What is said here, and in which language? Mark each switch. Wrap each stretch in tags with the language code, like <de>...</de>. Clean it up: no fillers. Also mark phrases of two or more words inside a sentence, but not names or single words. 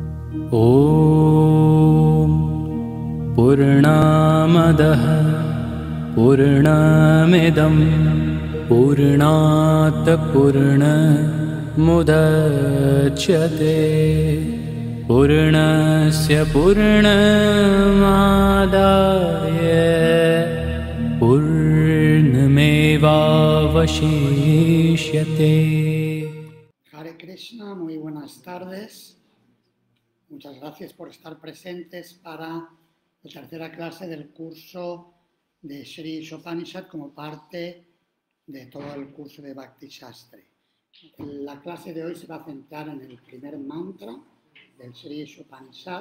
<sa>ॐ पूर्णामदः पूर्णमिदं पूर्णात् पूर्णमुदच्यते पूर्णस्य पूर्णमादाय पूर्णमेवावशिष्यते. हरे कृष्ण,</sa> <es>muy buenas tardes. Muchas gracias por estar presentes para la tercera clase del curso de Sri Ishopanishad como parte de todo el curso de Bhakti Shastri. La clase de hoy se va a centrar en el primer mantra del Sri Ishopanishad.</es>